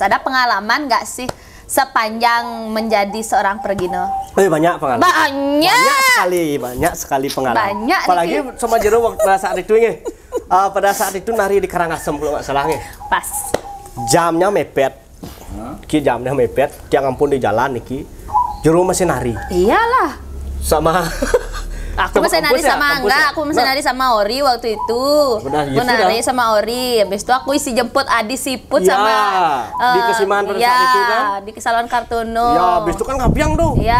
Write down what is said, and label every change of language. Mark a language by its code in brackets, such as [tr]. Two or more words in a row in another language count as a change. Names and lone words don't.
[id] Ada pengalaman nggak sih sepanjang menjadi seorang Pregino? Banyak pengalaman. Banyak sekali pengalaman. Banyak, Apalagi Niki. sama Jero waktu pada saat itu nih. Pada saat itu nari di Karangasem kalau nggak salah nih. Pas. Jamnya mepet. Ki jamnya mepet, [ban] tiang ampun [id] di jalan niki. Jero masih nari Iyalah. sama Aku masih nari kampus ya? sama Kampus Angga, ya? aku masih nari sama Ori waktu itu. Benar, Aku gitu nari dah. sama Ori. Habis itu aku isi jemput Adi Siput Ya, sama di Kesiman pada saat itu kan? di Kesalon Kartono. Ya, habis itu kan ngabiang tuh. Iya.